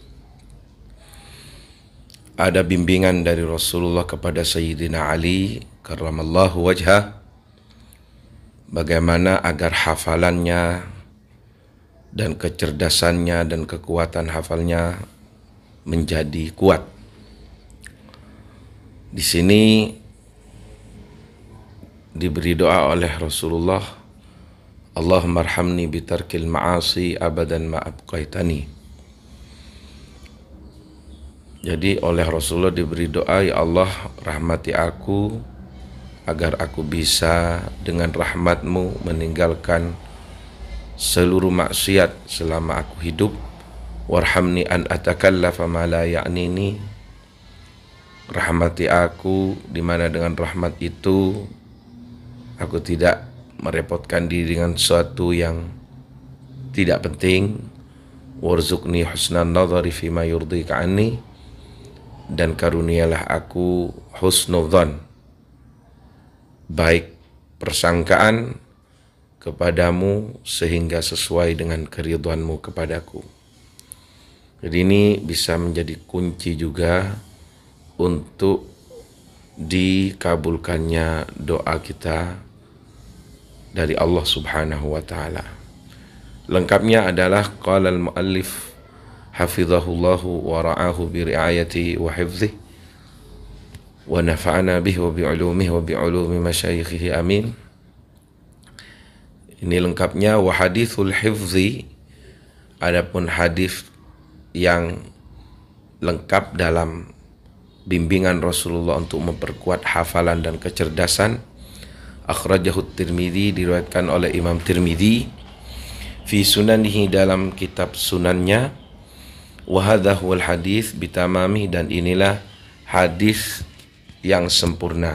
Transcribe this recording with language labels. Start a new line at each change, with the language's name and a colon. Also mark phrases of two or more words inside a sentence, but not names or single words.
Indonesian: ada bimbingan dari Rasulullah kepada Sayyidina Ali
Arabic: كرم الله وجهه,
Indonesian: bagaimana agar hafalannya dan kecerdasannya dan kekuatan hafalnya menjadi kuat. Di sini diberi doa oleh Rasulullah,
Arabic: اللهم ارحمني بترك المعاصي أبدا ما أبقيتني.
Indonesian: Jadi oleh Rasulullah diberi doa, ya Allah rahmati aku agar aku bisa dengan rahmatmu meninggalkan seluruh maksiat selama aku hidup.
Arabic: وارحمني أن أتكلف ما لا يعنيني.
Indonesian: Rahmati aku di mana dengan rahmat itu aku tidak merepotkan diri dengan sesuatu yang tidak penting.
Arabic: وارزقني حسن النظر فيما يرضيك عني,
Indonesian: dan karunialah aku husnudzan, baik persangkaan kepadamu sehingga sesuai dengan keridhaanmu kepadaku. Jadi ini bisa menjadi kunci juga untuk dikabulkannya doa kita dari Allah
Arabic: سبحانه وتعالى.
Indonesian: Lengkapnya adalah
Arabic: قال المؤلف حفظه الله ورعاه برعايته وحفظه ونفعنا به وبعلومه وبعلوم مشايخه آمين.
Indonesian: Ini lengkapnya.
Arabic: وحديث الحفظ,
Indonesian: adapun hadis yang lengkap dalam bimbingan Rasulullah untuk memperkuat hafalan dan kecerdasan,
Arabic: أخرجه الترمذي,
Indonesian: diriwayatkan oleh Imam Tirmidzi
Arabic: في سننه,
Indonesian: dalam kitab sunannya,
Arabic: وهذا هو الحديث بتمامه,
Indonesian: dan inilah hadis yang sempurna.